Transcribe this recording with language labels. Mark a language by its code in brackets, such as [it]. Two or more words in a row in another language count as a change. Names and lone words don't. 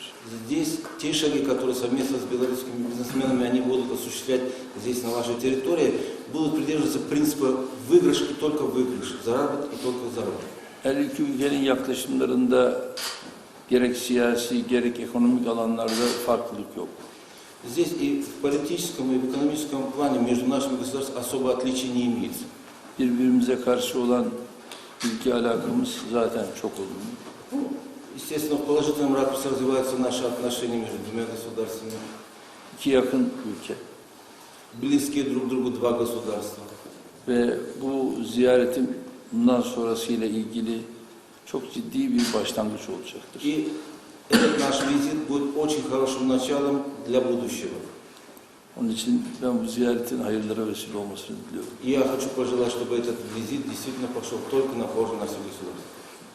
[ru] Здесь те шаги, которые совместно с белорусскими бизнесменами они будут осуществлять здесь на вашей территории, будут придерживаться принципа выигрыш и только выигрыш, заработок и только заработок. [tr] Her iki ülkenin yaklaşımlarında gerek siyasi gerek ekonomik alanlarda farklılık yok. [ru] Здесь и в политическом, и в экономическом плане между нашими государствами особо отличий не имеется. [tr] Birbirimize karşı olan ilgi alakamız zaten çok olumlu. [ru] Естественно, в положительном ракурсе развиваются наши отношения между двумя государствами. [tr] İki yakın ülke. [ru] Близкие друг к другу два государства. [tr] Ve bu ziyaretim bundan sonrasıyla ilgili çok ciddi bir başlangıç olacaktır. [ru] И этот наш визит будет очень хорошим началом для будущего. [tr] Onun için ben bu ziyaretin hayırlara vesile olmasını diliyorum. [ru] И я хочу пожелать, чтобы этот визит действительно пошел только на пользу наших государств.